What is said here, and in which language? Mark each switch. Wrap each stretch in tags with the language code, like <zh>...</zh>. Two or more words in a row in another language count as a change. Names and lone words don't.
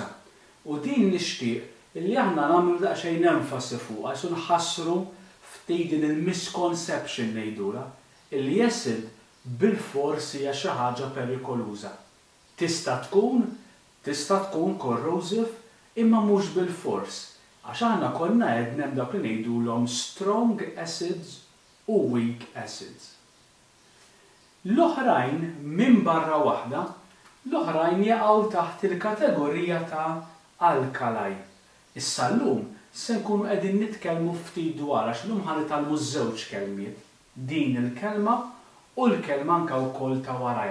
<mt>U din nixtieq illi aħna nagħmlu daqsxejn enfasi fuqha għax nħassru ftit din il-misconception ngħidula illi acid bil-forsi hija xi ħaġa perikoluża. Tista' tkun corrosive imma mhux bil-fors. Għax aħna konna għedna hemm dak li ngħidulhom</mt> <en>strong acids</en> <mt>u</mt> <en>weak acids.</en> <mt>L-oħrajn minn barra waħda, l-oħrajn jaqgħu taħt il-kategorija ta' alkali. Issa llum se nkunu qegħdin nitkellmu ftit dwar għax llum ħanitalmu żewġ kelmiet, din il-kelma u l-kelma anke wkoll ta' warajha.</mt>